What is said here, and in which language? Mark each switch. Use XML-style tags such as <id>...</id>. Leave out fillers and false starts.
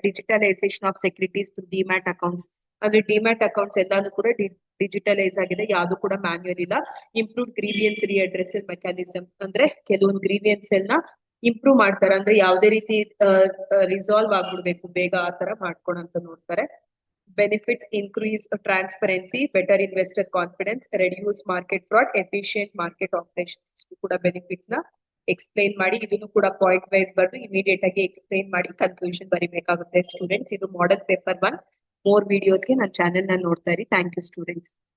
<kn>Digitalisation of securities through demat accounts, ಅಂದ್ರೆ demat accounts ಎಲ್ಲಾನು ಕೂಡ ಡಿಜಿಟಲೈಸ್ ಆಗಿದೆ, ಯಾವ್ದು ಕೂಡ ಮ್ಯಾನ್ಯುಯಲ್ ಇಲ್ಲ. ಇಂಪ್ರೂವ್ ಗ್ರೀವಿಯನ್ಸ್ ರಿಅಡ್ರೆಸಲ್ ಮೆಕ್ಯಾನಿಸಮ್, ಅಂದ್ರೆ ಕೆಲವೊಂದು ಗ್ರೀವಿಯನ್ಸ್ ಎಲ್ಲ ಇಂಪ್ರೂವ್ ಮಾಡ್ತಾರೆ, ಅಂದ್ರೆ ಯಾವ್ದೇ ರೀತಿ ರಿಸಾಲ್ವ್ ಆಗ್ಬಿಡ್ಬೇಕು ಬೇಗ ಆ ತರ ಮಾಡ್ಕೊಳಂತ ನೋಡ್ತಾರೆ.</kn> <en>benefits increase transparency, better investor confidence, reduce market fraud, efficient market operations.</en> <kn>ಇಷ್ಟು ಕೂಡ ಬೆನಿಫಿಟ್ಸ್ ನ ಎಕ್ಸ್ಪ್ಲೈನ್ ಮಾಡಿ, ಇದನ್ನು ಕೂಡ ಪಾಯಿಂಟ್ ವೈಸ್ ಬರೆದು ಇಮಿಡಿಯೇಟ್ ಆಗಿ ಎಕ್ಸ್ಪ್ಲೈನ್ ಮಾಡಿ ಕನ್ಕ್ಲೂಷನ್ ಬರಿಬೇಕಾಗುತ್ತೆ ಸ್ಟೂಡೆಂಟ್ಸ್. ಇದು ಮಾಡೆಲ್ ಪೇಪರ್ 1. ಮೋರ್ ವಿಡಿಯೋಸ್ಗೆ ನನ್ನ ಚಾನೆಲ್ ನ ನೋಡ್ತಾ ಇರಿ. Thank you students.</kn>